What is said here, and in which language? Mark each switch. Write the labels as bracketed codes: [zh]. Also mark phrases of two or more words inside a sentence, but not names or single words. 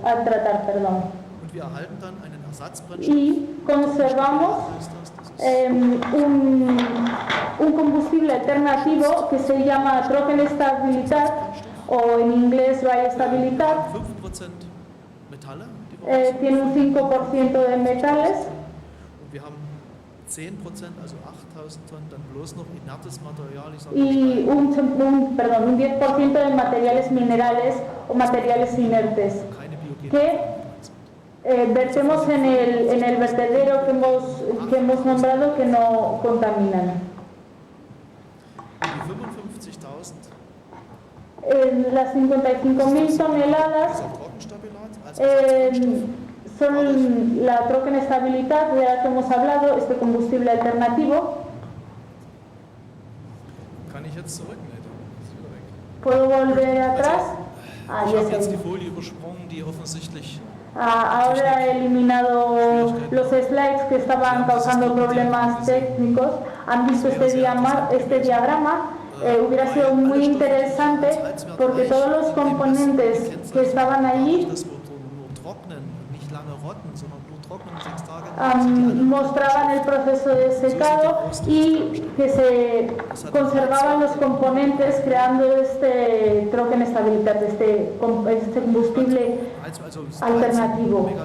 [es] Y conservamos un combustible alternativo que se llama Trockenstabilitat o en inglés [en] Dry Stabilitat. [es] Tiene un 5% de metales [de] wir haben 10%, also 8.000 Tonnen, dann bloß noch inertes Material, ich sage [es] y un 10% de materiales minerales o materiales inertes [de] keine biogenen [es] que vertemos en el vertedero que hemos nombrado que no contaminan. [de] Die 55.000 [es] Las 55.000 toneladas [de] dieser Trockenstabilat als Ersatzbrennstoff. [es] son la troquenestabilidad de la que hemos hablado, este combustible alternativo. [de] Kann ich jetzt zurück? Nee, das ist wieder weg. [es] ¿Puedo volver atrás? [de] Ich habe jetzt die Folie übersprungen, die offensichtlich [es] Ahora he eliminado los slides que estaban causando problemas técnicos. Han visto este diagrama. Hubiera sido muy interesante porque todos los componentes que estaban allí mostraban el proceso de secado y que se conservaban los componentes creando este troquenestabilidad, este combustible alternativo.